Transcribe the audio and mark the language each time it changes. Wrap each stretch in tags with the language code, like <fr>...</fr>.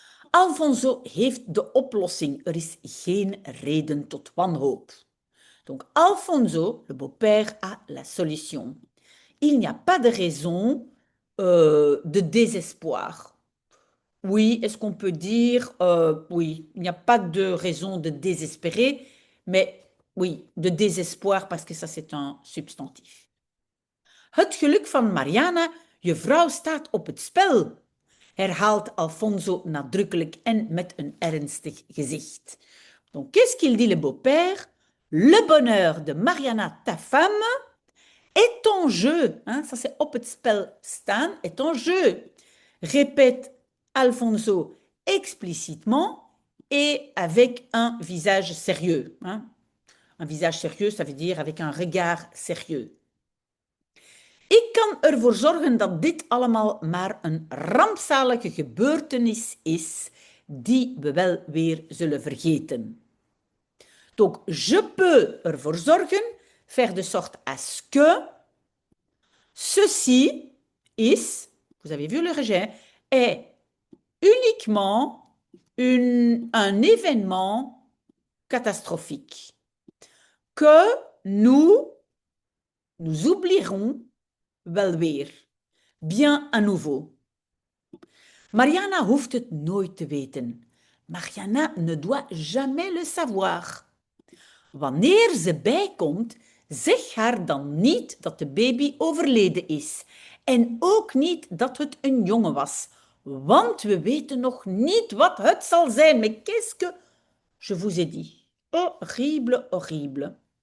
<nl>Alfonso heeft de oplossing. Er is geen reden tot wanhoop.</nl> <fr>Donc Alfonso, le beau-père, a la solution. Il n'y a pas de raison de désespoir. Oui, est-ce qu'on peut dire, oui, il n'y a pas de raison de désespérer, mais oui, de désespoir parce que ça c'est un substantif.</fr> <nl>Het geluk van Mariana, je vrouw staat op het spel, herhaalt Alfonso nadrukkelijk en met een ernstig gezicht.</nl> <fr>Donc, qu'est-ce qu'il dit le beau-père? Le bonheur de Mariana, ta femme, est en jeu. Hein, ça c'est</fr> <nl>op het spel staan,</nl> <fr>est en jeu. Répète Alfonso explicitement et avec un visage sérieux. Hein. Un visage sérieux, ça veut dire avec un regard sérieux.</fr> <nl>Ik kan ervoor zorgen dat dit allemaal maar een rampzalige gebeurtenis is die we wel weer zullen vergeten.</nl> <fr>Donc, je peux</fr> <nl>ervoor zorgen,</nl> <fr>faire de sorte à ce que ceci is, vous avez vu le rejet, est uniquement un événement catastrophique que nous oublierons</fr> <nl>wel weer,</nl> <fr>bien à nouveau.</fr> <nl>Mariana hoeft het nooit te weten.</nl> <fr>Mariana ne doit jamais le savoir.</fr> <nl>Wanneer ze bijkomt, zeg haar dan niet dat de baby overleden is. En ook niet dat het een jongen was. Want we weten nog niet wat het zal zijn.</nl> <fr>Mais qu'est-ce que je vous ai dit? Horrible, horrible.</fr>